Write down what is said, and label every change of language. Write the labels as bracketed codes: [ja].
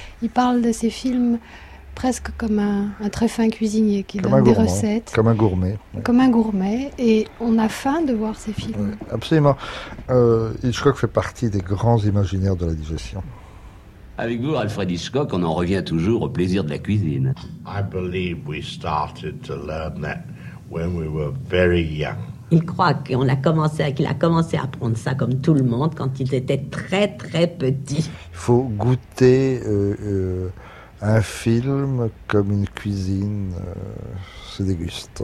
[fr] Il parle de ses films presque comme un très fin cuisinier qui comme donne gourmand, des recettes. Comme un gourmet. Ouais. Comme un gourmet. Et on a faim de voir ses films. Ouais, absolument. Hitchcock fait partie des grands imaginaires de la digestion. Avec vous, Alfred Hitchcock, on en revient toujours au plaisir de la cuisine. [en] I believe we started to learn that when we were very young. [fr] Il croit qu'il a commencé à apprendre ça comme tout le monde quand il était très très petit. Il faut goûter un film comme une cuisine se déguste.